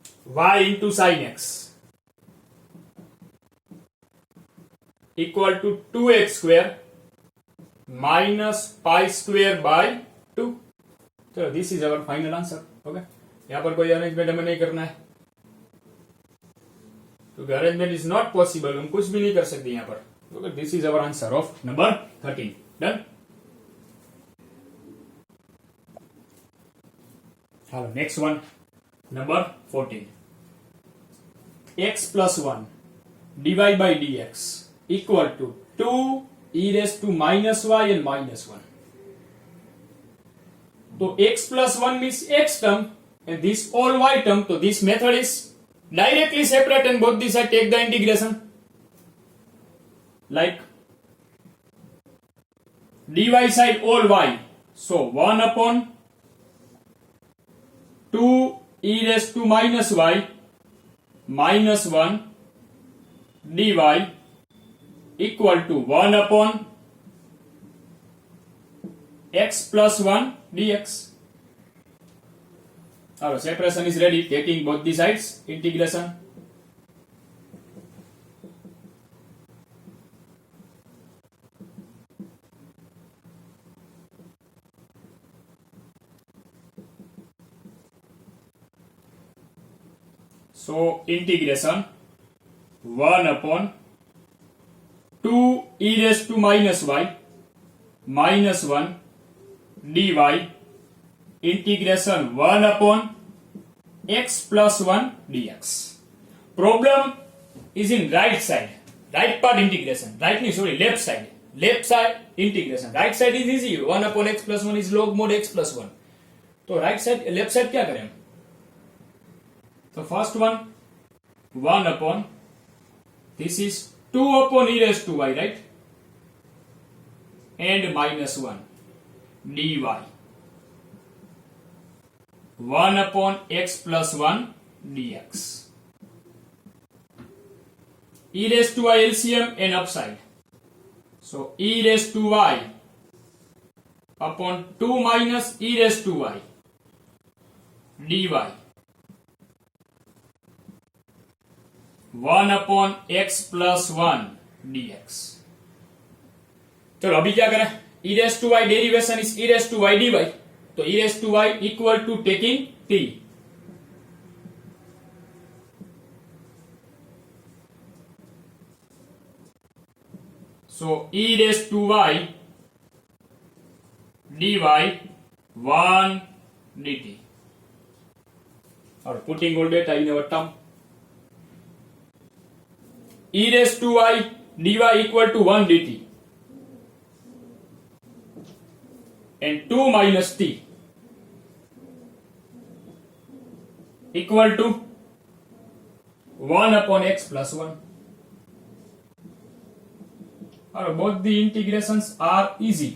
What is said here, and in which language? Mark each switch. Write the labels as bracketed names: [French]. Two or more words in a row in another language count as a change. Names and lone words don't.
[English] y into sin x equal to 2x square minus pi square by 2. चलो this is our final answer. [Hindi] ओके, यहाँ पर कोई अरेंजमेंट हमें नहीं करना है क्योंकि [English] arrangement is not possible. [Hindi] हम कुछ भी नहीं कर सकते यहाँ पर. [English] okay, this is our answer of number 13. Done. Hello, next one number 14. x plus 1 dy by dx equal to 2 e raised to minus y and minus 1. So x plus 1 means x term and this all y term. So this method is directly separate and both these side take the integration. Like dy side all y. So 1 upon 2 e raised to minus y minus 1 dy equal to 1 upon x plus 1 dx. Our separation is ready, taking both the sides, integration. So integration 1 upon 2 e raised to minus y minus 1 dy integration 1 upon x plus 1 dx. Problem is in right side, right part integration. Right no, sorry, left side. Left side integration. Right side is easy. 1 upon x plus 1 is log mod x plus 1. तो right side, left side [Hindi] क्या करें? [English] So first one 1 upon, this is 2 upon e raised to y, right? And minus 1 dy 1 upon x plus 1 dx. E raised to y LCM and upside. So e raised to y upon 2 minus e raised to y dy 1 upon x plus 1 dx. [Hindi] चलो अभी क्या करें? [English] e raised to y derivation is e raised to y dy. तो e raised to y equal to taking t. So e raised to y dy 1 dt. और putting all data in our term. E raised to y dy equal to 1 dt and 2 minus t equal to 1 upon x plus 1. Or both the integrations are easy.